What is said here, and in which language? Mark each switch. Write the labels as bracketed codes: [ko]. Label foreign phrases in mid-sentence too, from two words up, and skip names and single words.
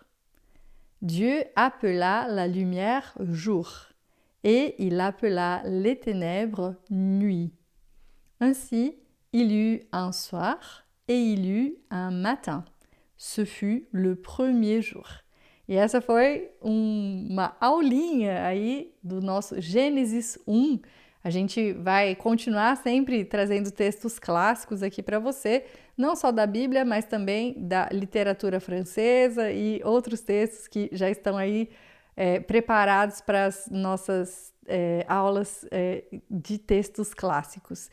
[fr] Dieu appela la lumière jour, et il appela les ténèbres nuit. Ainsi, il y eut un soir et il y eut un matin. Ce fut le premier jour. [pt] E essa foi uma aulinha aí do nosso Gênesis 1. A gente vai continuar sempre trazendo textos clássicos aqui para você, não só da Bíblia, mas também da literatura francesa e outros textos que já estão aí preparados para as nossas aulas de textos clássicos.